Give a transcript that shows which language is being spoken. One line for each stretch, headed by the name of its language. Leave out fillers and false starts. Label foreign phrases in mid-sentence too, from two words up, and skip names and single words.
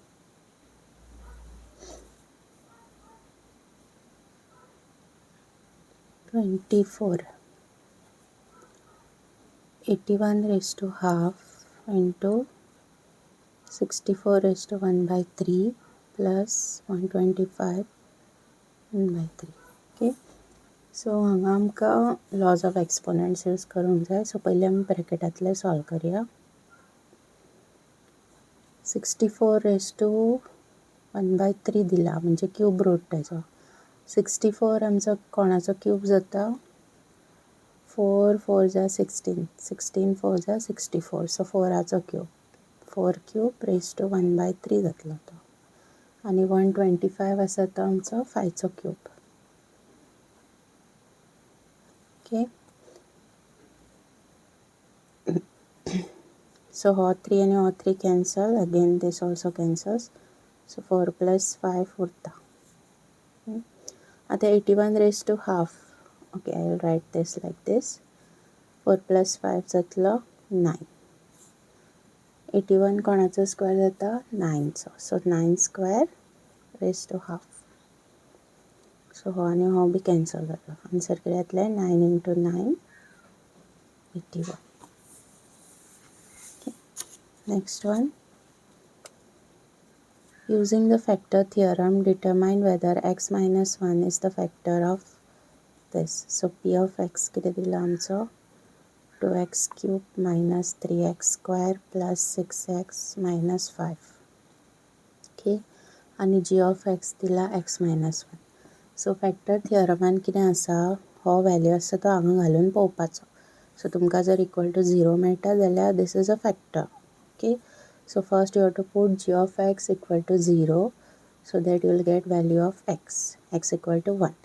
English: -24. 81 raised to half into 64 raised to 1 by 3 plus 125 1 by 3. Okay.
Konkani: So हांगा आमकां
English: laws of exponents
Konkani: यूज करूंक जाय. सो पयलीं आमी ब्रॅकेटांतले सॉल्व करुया. 64
English: raised to 1 by 3
Konkani: दिला म्हणजे
English: cube root
Konkani: तेजो. 64 आमचो कोणाचो क्यूब जाता. 4 4 जा 16, 16 4 जा 64. सो 4 क्यूब. 4 क्यूब
English: raised to 1 by 3
Konkani: जातलो तो. आनी 125 आसा तो आमचो 5 क्यूब. ओके. So हो 3 and हो 3 cancel.
English: Again this also cancels.
Konkani: So 4 plus 5 urta. आता 81
English: raised to half. Okay, I will write this like this.
Konkani: 4 plus 5 जातलो 9. 81 कोणाचो स्क्वेअर जाता 9 चो.
English: So 9 square raised to half.
Konkani: So हो आणि हो बी कॅन्सल जाता. आन्सर कितें येतलें 9 into 9 81.
English: Okay. Next one. Using the factor theorem, determine whether x minus 1 is the factor of this. So p of x
Konkani: कितें दिला आमचो
English: 2x cube minus 3x square plus 6x minus 5. Okay. आणि g of x दिला x minus 1.
Konkani: So
English: factor theoreman
Konkani: कितें आसा, हो व्हॅल्यू आसा तो हांगा घालून पळोवपाचो. सो तुमकां जर इक्वल टू 0 मेळटा जाल्यार
English: this is a factor.
Konkani: Okay.
English: So first you have to put g of x equal to 0 so that you will get value of x equal to 1.